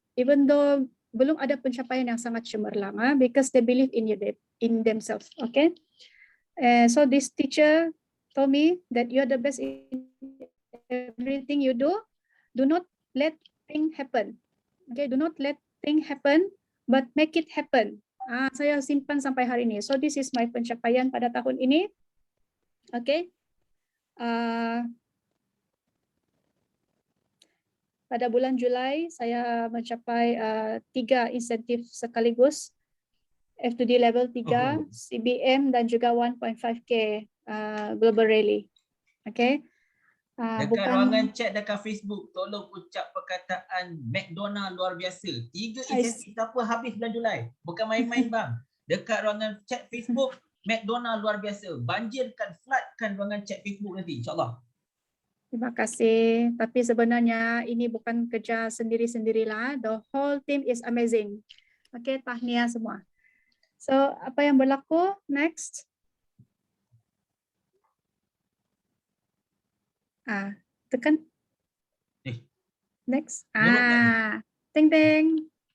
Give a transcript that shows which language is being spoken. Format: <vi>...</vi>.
<en>Even though</en> <ms>belum ada pencapaian yang sangat cemerlang,</ms> <en>because they believe in themselves. Okay, so this teacher told me that you are the best in everything you do. Do not let things happen. Okay, do not let things happen, but make it happen.</en> <ms>Saya simpan sampai hari ini.</ms> <en>So this is my</en> <ms>pencapaian pada tahun ini.</ms> <en>Okay.</en> <ms>Pada bulan Julai saya mencapai 3 insentif sekaligus. F2D level 3, CBM dan juga 1.5K Global Rally. Okay. Dekat ruangan chat dekat Facebook, tolong ucap perkataan McDonald luar biasa. 3 insentif apa habis bulan Julai. Bukan main-main bang. Dekat ruangan chat Facebook, McDonald luar biasa. Banjirkan, floodkan ruangan chat Facebook nanti, insyaAllah. Terima kasih. Tapi sebenarnya ini bukan kerja sendiri-sendirilah.</ms> <en>The whole team is amazing.</en> <ms>Okay, tahniah semua. So, apa yang berlaku? Next. Tekan. Next. Ting ting.</ms>